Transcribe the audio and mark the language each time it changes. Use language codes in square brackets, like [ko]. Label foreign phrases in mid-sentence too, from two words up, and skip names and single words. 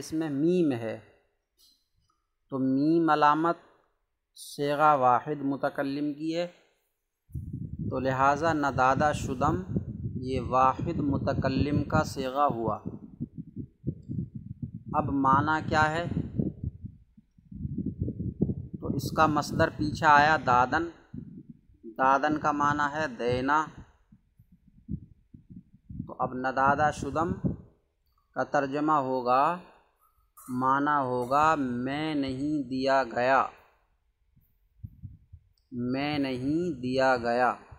[ur] اس میں میم ہے، تو میم علامت صیغہ واحد متکلم کی ہے، تو لہٰذا [fa] ندادہ شدم [ur] یہ واحد متکلم کا صیغہ ہوا۔ اب معنی کیا ہے؟ تو اس کا مصدر پیچھے آیا دادن، دادن کا معنی ہے دینا، تو اب [fa] ندادہ شدم [ur] کا ترجمہ ہوگا، معنی ہوگا میں نہیں دیا گیا، میں نہیں دیا گیا۔